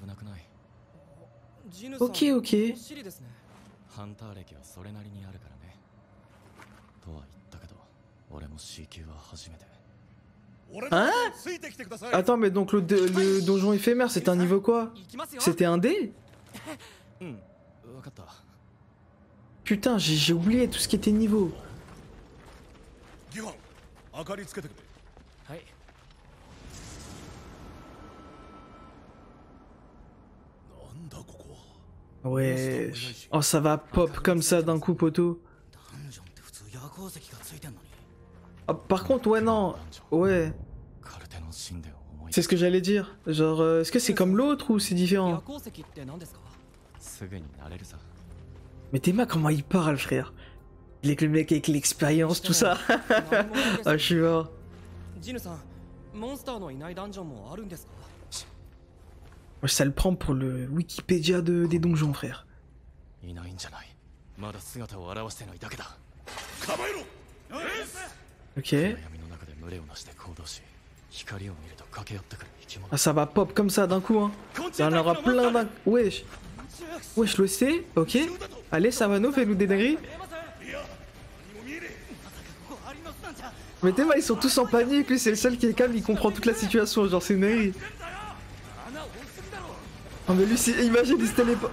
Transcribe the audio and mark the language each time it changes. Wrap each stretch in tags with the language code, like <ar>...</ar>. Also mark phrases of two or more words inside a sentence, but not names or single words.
<fr>Ok, ok. Hein? Attends, mais donc le donjon éphémère, c'est un niveau quoi? C'était un dé? putain, j'ai oublié tout ce qui était niveau.</fr> <ja>ギファン明かりつけてくれ。はい。なんだここ。</ja> <fr>Ouais. Oh, ça va pop comme ça d'un coup, poteau.</fr> <ja>ダンジョンって普通夜光石がついてんのに。</ja> <fr>Ah, par contre, ouais, non. Ouais.</fr> <ja>カルテの神殿を思い</ja> <fr>C'est ce que j'allais dire. Genre, est-ce que c'est comme l'autre ou c'est</fr> <ja>夜</ja> <fr>différent?</fr> <ja>光石って何ですか？すぐになれるさ。</ja> <fr>Mais Théma, comment il parle, frère? Il est que le mec avec l'expérience, tout ça. Ah, je suis mort.</fr> <ja>ジヌさん、モンスターのいないダンジョンもあるんですか？</ja> <fr>Moi, ça le prend pour le Wikipédia des donjons, frère.</fr> <ja>いないんじゃない。まだ姿を現してないだけだ。構えろ。</ja> <fr>Ok.</fr> <ja>闇の中で群れをなして行動し、光を見ると駆け寄ってくる生き物。</ja> <fr>Ah, ça va pop comme ça d'un coup, hein. Il y en aura plein d'un... Wesh. Wesh, le C. Ok. Allez, Savano, fais-nous des dingueries. Mais Théma, ils sont tous en panique. Lui, c'est le seul qui est calme. Il comprend toute la situation. Genre, c'est une dinguerie. Non, mais lui, imagine, il se téléporte.</fr>